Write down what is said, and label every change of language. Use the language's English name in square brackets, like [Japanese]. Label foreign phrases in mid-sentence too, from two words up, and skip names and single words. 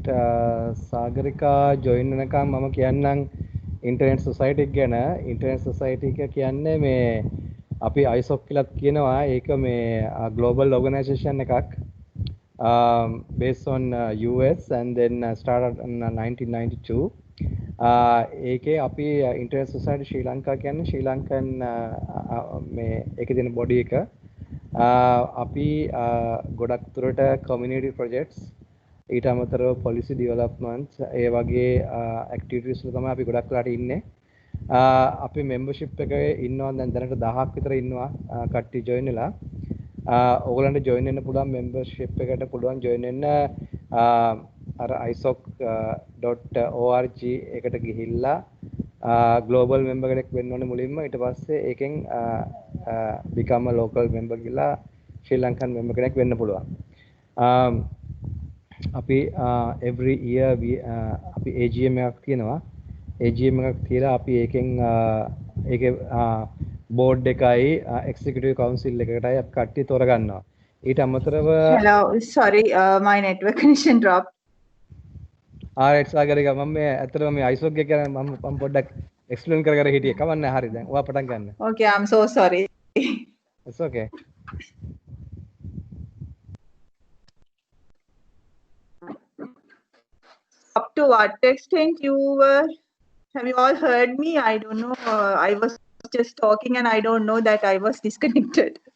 [Sinhala] සාගරිකා join වෙනකම් මම කියන්නම් [English] internet society [Sinhala] එක ගැන. [English] internet society [Sinhala] එක කියන්නේ මේ අපි ISOC කියලාත් කියනවා. ඒක මේ [English] global organization [Sinhala] එකක්. [English] Based on US and then started in 1992. [Sinhala] ඒකේ අපි [English] internet society [Sinhala] ශ්‍රී ලංකා කියන්නේ ශ්‍රී ලංකන් මේ ඒකේ තියෙන body එක. අපි ගොඩක් දුරට [English] community projects [Sinhala] ඊට අමතරව [English] policy developments [Sinhala] ඒ වගේ activities වල තමයි අපි ගොඩක් වෙලාට ඉන්නේ. අපි membership එකේ ඉන්නවා දැන් දැනට 1000ක් විතර ඉන්නවා කට්ටිය join වෙලා. ඕගොල්ලන්ට join වෙන්න පුළුවන් membership එකට පුළුවන් join වෙන්න අර isoc.org එකට ගිහිල්ලා [English] global member [Sinhala] කෙනෙක් වෙන්න ඕනේ මුලින්ම ඊට පස්සේ ඒකෙන් [English] become a local member [Sinhala] කියලා ශ්‍රී ලංකන් member කෙනෙක් වෙන්න පුළුවන්. අපි [English] every year [Sinhala] අපි AGM එකක් තියෙනවා. AGM එකක් තියලා අපි ඒකෙන් ඒකේ board එකයි [English] executive council [Sinhala] එකකටයි අපි කට්ටිය තෝරගන්නවා. ඊට අමතරව [English] Hello, sorry, my network connection dropped. [Sinhala] ආරයිට් සාගරික මම මේ ඇත්තටම මේ ISOC එක ගැන මම පොඩ්ඩක් එක්ස්ප්ලেইন කර හිටියේ. කවන්නේ හරි දැන්. ඔයා පටන් ගන්න. [English] Okay, I'm so sorry. It's okay. Up to what extent you were, have you all heard me? I don't know. I was just talking and I don't know that I was disconnected.